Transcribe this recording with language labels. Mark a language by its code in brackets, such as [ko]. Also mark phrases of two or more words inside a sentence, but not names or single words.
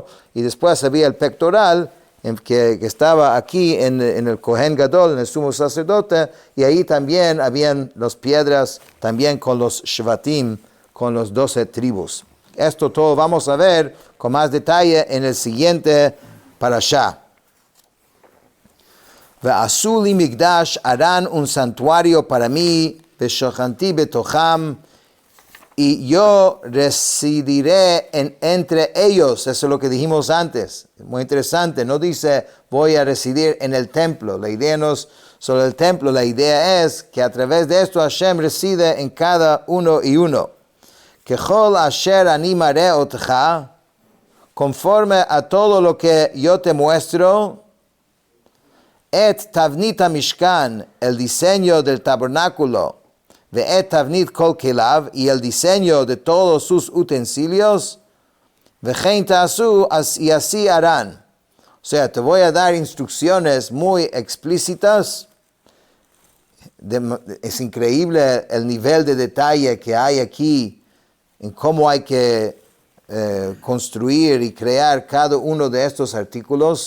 [es] Y después había el pectoral que estaba aquí en el [he] Kohen Gadol, [es] en el sumo sacerdote, y ahí también habían las piedras, también con los Shvatim, con los 12 tribus. Esto todo vamos a ver con más detalle en el siguiente parashá. [he] Ve'asu li migdash, [es] harán un santuario para mí, [he] ve'shochanti betocham, [es] y yo residiré entre ellos. Eso es lo que dijimos antes. Muy interesante. No dice voy a residir en el templo. La idea no es solo el templo. La idea es que a través de esto Hashem reside en cada uno y uno. [he] Kechol asher ani mareh otcha, [es] conforme a todo lo que yo te muestro, [he] et tavnit mishkan, [es] el diseño del tabernáculo, [he] ve'et tavnit kol kelav, [es] y el diseño de todos sus utensilios, [he] ve'chein ta'asu, [es] y así harán. O sea, te voy a dar instrucciones muy explícitas Es increíble el nivel de detalle que hay aquí en cómo hay que construir y crear cada uno de estos artículos.